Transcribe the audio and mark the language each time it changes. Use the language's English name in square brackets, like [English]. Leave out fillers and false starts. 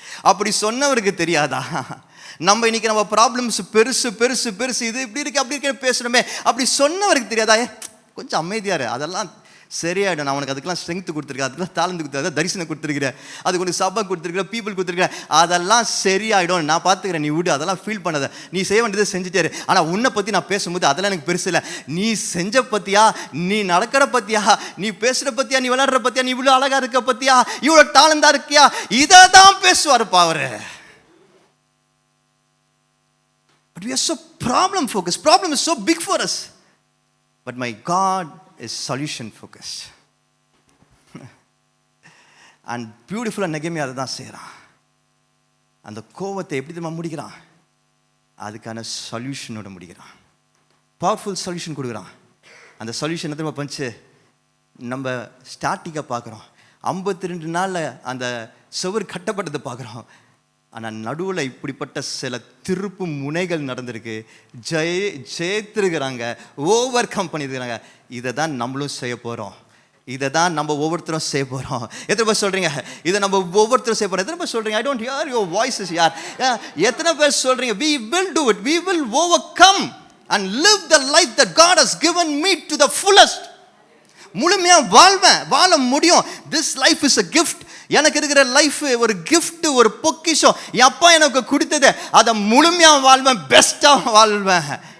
[Tamil] அப்படி சொன்னவருக்கு தெரியாதா நம்ம இன்னைக்கு நம்ம ப்ராப்ளம்ஸ் பெருசு பெருசு பெருசு, இது இப்படி இருக்கு அப்படி இருக்கு பேசுறோமே, அப்படி சொன்னவருக்கு தெரியாதா, கொஞ்சம் அமைதியாரு, அதெல்லாம் சரியாயிடும், நான் உனக்கு அதுக்கெல்லாம் ஸ்ட்ரென்த் கொடுத்துருக்கேன், அதுக்கெல்லாம் தாளந்து கொடுத்துருக்கேன், தரிசனம் கொடுத்துருக்கிறேன், அதுக்கு உனக்கு சபை கொடுத்துருக்கிறேன், பீப்புள் கொடுத்துருக்கிறேன், அதெல்லாம் சரியாயிடும், நான் பார்த்துக்கிறேன், நீ விடு, அதெல்லாம் ஃபீல் பண்ணாத, நீ செய்ய வேண்டியதை செஞ்சுட்டாரு. ஆனால் உன்னை பற்றி நான் பேசும்போது அதெல்லாம் எனக்கு பெருசு இல்லை, நீ செஞ்ச பற்றியா, நீ நடக்கிற பற்றியா, நீ பேசுகிற பற்றியா, நீ விளையாடுற பற்றியா, நீ இவ்வளோ அழகாக இருக்க பற்றியா, இவ்வளோ டாலந்தா இருக்கியா, இதை தான் பேசுவாருப்பா அவரு. [English] But we are so problem focused. Problem is so big for us. But my God is solution focused. And beautiful [Tamil] நெகேமியா அதை தான் செய்கிறான். அந்த கோவத்தை எப்படி நம்ம முடிக்கிறான், அதுக்கான சொல்யூஷனோட முடிக்கிறான், பவர்ஃபுல் சொல்யூஷன் கொடுக்குறான். அந்த சொல்யூஷன் திரும்ப பண்ணிச்சு நம்ம ஸ்டார்டிங்காக பார்க்குறோம், 52 நாளில் அந்த சுவர் கட்டப்பட்டதை பார்க்குறோம். ஆனால் நடுவில் இப்படிப்பட்ட சில திருப்பு முனைகள் நடந்திருக்கு, ஜெயித்திருக்கிறாங்க, ஓவர் கம் பண்ணியிருக்கிறாங்க. இதை தான் நம்மளும் செய்ய போகிறோம், இதை தான் நம்ம ஒவ்வொருத்தரும் செய்ய போகிறோம். எத்தனை பேர் சொல்கிறீங்க இதை நம்ம ஒவ்வொருத்தரும் செய்ய போகிறோம்? எத்தனை பேர் சொல்கிறீங்க [English] I don't hear your voices [Tamil] யார்? எத்தனை பேர் சொல்கிறீங்க [English] we will do it, we will overcome and live the life that God has given me to the fullest. [Tamil] முழுமையாக வாழ முடியும். [English] This life is a gift. [Tamil] எனக்கு இருக்கிற லைஃப் ஒரு கிஃப்ட், ஒரு பொக்கிஷம், என் அப்பா எனக்கு கொடுத்தது, அதை முழுமையாக வாழ்வேன், பெஸ்ட்டாக வாழ்வேன்.